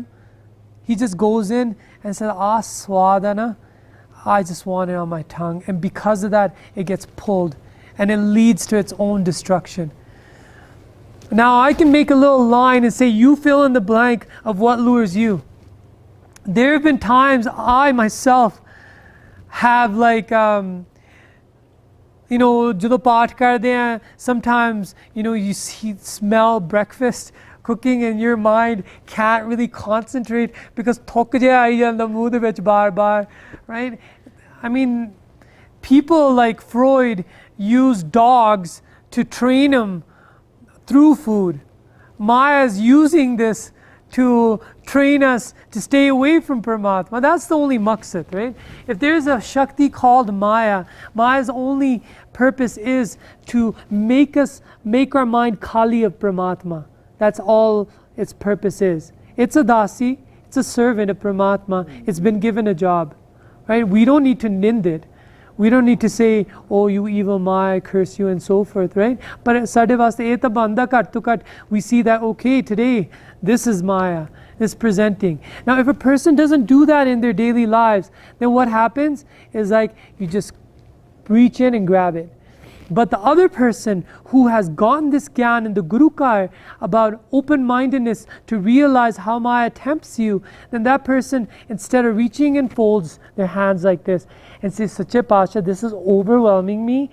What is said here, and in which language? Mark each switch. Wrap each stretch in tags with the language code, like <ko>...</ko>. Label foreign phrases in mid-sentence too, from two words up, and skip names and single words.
<en>He just goes in and says, swadana, I just want it on my tongue. And because of that, it gets pulled and it leads to its own destruction. Now I can make a little line and say, you fill in the blank of what lures you. There have been times I myself have</en> <pa>ਜਦੋਂ ਪਾਠ ਕਰਦੇ ਆ,</pa> <en>sometimes, you smell breakfast cooking and your mind can't really concentrate because</en> <pa>ਥੁੱਕ ਜਿਹਾ ਆਈ ਜਾਂਦਾ ਮੂੰਹ ਦੇ ਵਿੱਚ ਬਾਰ-ਬਾਰ,</pa> <en>right? I mean, people like Freud used dogs to train them through food. Maya's using this to train us to stay away from Paramatma. That's the only maqsad, right? If there's a Shakti called Maya, Maya's only purpose is to make our mind khali of Paramatma. That's all its purpose is. It's a dasi, it's a servant of Paramatma. It's been given a job, right? We don't need to nind it. We don't need to say, oh, you evil Maya, I curse you, and so forth, right? But</en> <pa>ਸਾਡੇ ਵਾਸਤੇ ਇਹ ਤਾਂ ਬੰਦਾ ਕੱਟ ਤੋ ਕੱਟ,</pa> <en>we see that, okay, today, this is Maya, this presenting. Now, if a person doesn't do that in their daily lives, then what happens is you just reach in and grab it. But the other person who has gotten this gyan in the Gurukar about open-mindedness to realize how Maya tempts you, then that person, instead of reaching in, folds their hands like this and says,</en> <pa>ਸੱਚੇ ਪਾਤਸ਼ਾਹ,</pa> <en>this is overwhelming me.</en>